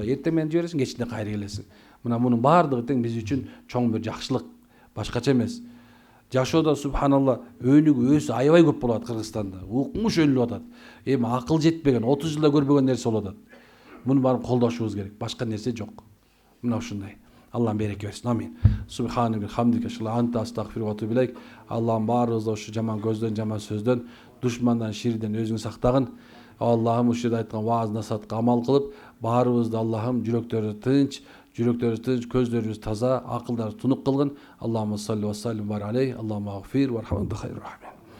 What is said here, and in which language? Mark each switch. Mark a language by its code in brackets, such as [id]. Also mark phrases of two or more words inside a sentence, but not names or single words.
[ky] Эртең менен жибересиң, кечинде кайра келесиң. Мына мунун баардыгы тең биз үчүн чоң бир жакшылык, башкача эмес. Жашоодо субханалла өнүгүү өсү аябай көп болот Кыргызстанда. Укмуш өнүлүп атат. Эми акыл жетпеген, 30 жылда көрбөгөн нерсе болуп атат. Муну баарын колдошубуз керек. Башка нерсе жок. Мына ушундай. Аллахым береке берсин. Амин. [ar] سبحانك وبحمدك أنت أستغفر وأتوب إليك. [ky] Аллахым баарыбызды ушу жаман көздөн, жаман сөздөн, душмандан, ширден өзүң сактагын. Аллахым ушул жерде айткан вааз насаатка амал кылып, баарыбызды Аллахым жүрөктөрү тынч, көздөрүбүз таза, акылдар тунук кылгын. [ar] اللهم صل وسلم وعليه. اللهم اغفر وارحمنا خير الراحمين.